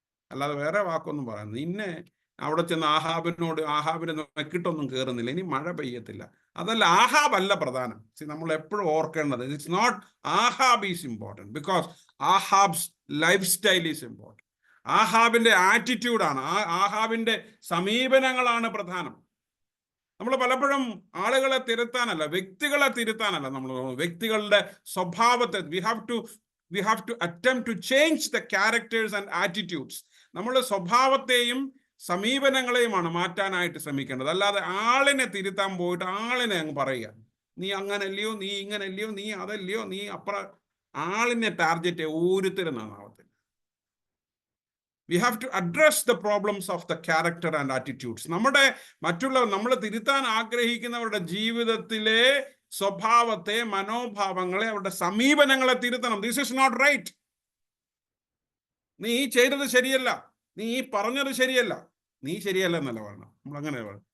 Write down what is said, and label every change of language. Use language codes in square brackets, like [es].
[ml] അല്ലാതെ വേറെ വാക്കൊന്നും പറയുന്നു. നിന്നെ അവിടെ ചെന്ന് ആഹാബിനെ മെക്കിട്ടൊന്നും കയറുന്നില്ല, ഇനി മഴ പെയ്യത്തില്ല. അതല്ല, ആഹാബ് അല്ല പ്രധാനം. നമ്മൾ എപ്പോഴും ഓർക്കേണ്ടത്, [en] It's not Ahab is important, because Ahab's life style is important. [ml] ആഹാബിന്റെ ആറ്റിറ്റ്യൂഡാണ്, ആഹാബിന്റെ സമീപനങ്ങളാണ് പ്രധാനം. നമ്മൾ പലപ്പോഴും ആളുകളെ തിരുത്താനല്ല, വ്യക്തികളെ തിരുത്താനല്ല നമ്മൾ, വ്യക്തികളുടെ സ്വഭാവത്തെ [en] we have to attempt to change the characters and attitudes. [ml] നമ്മുടെ സ്വഭാവത്തെയും സമീപനങ്ങളെയുമാണ് മാറ്റാനായിട്ട് ശ്രമിക്കേണ്ടത്. അല്ലാതെ ആളിനെ തിരുത്താൻ പോയിട്ട് ആളിനെ അങ്ങ് പറയുക, നീ അങ്ങനല്ലയോ, നീ ഇങ്ങനല്ലയോ, നീ അതല്ലയോ, നീ ആളിനെ ടാർഗറ്റ് ഓരോരുത്തരും നാളത്തിൽ. [en] We have to address the problems of the character and attitudes. [ml] നമ്മൾ തിരുത്താൻ ആഗ്രഹിക്കുന്നവരുടെ ജീവിതത്തിലെ സ്വഭാവത്തെ, മനോഭാവങ്ങളെ, അവരുടെ സമീപനങ്ങളെ തിരുത്തണം. [en] This is not right. [ml] നീ ചെയ്തത് ശരിയല്ല, നീ പറഞ്ഞത് ശരിയല്ല, നീ ശരിയല്ലെന്നല്ല പറയണം, നമ്മൾ അങ്ങനെ പറയണം.